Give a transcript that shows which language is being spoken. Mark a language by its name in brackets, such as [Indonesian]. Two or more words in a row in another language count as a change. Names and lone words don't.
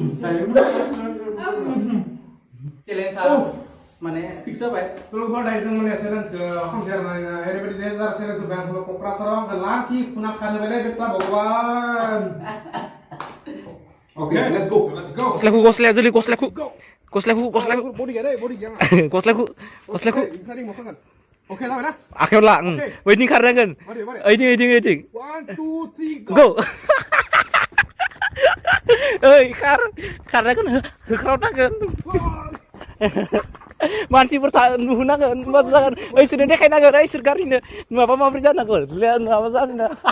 [Bodo] चेलेन्जआ माने फिक्स जाबाय लोगोफोर दायो जों माने चेलेन्जखौ खालामफेरनाय ओरैबायदि डेन्जार चेलेन्ज होबाय आंखौ क'क्राझाराव आंखौ लाखि खुना खारबायलै बेटा भगवान [English] okay let's go [Bodo] गस्लाया जोलै गस्लाखौ बडि गैया दै बडि गैया गस्लाखौ इनसाइडिं मा खालामगोन ओके जाबाय ना आखायाव ला ओइदिं खारनांगोन ओइदिं 1 2 3 गो ओइ खारनांगोन होख्रावनांगोन मानसिफोर नुनांगोन मा जागोन ओइसोरनो देखायनांगोन ओइसोर गारिनो माबा माबोरै जानांगोन माबा जानो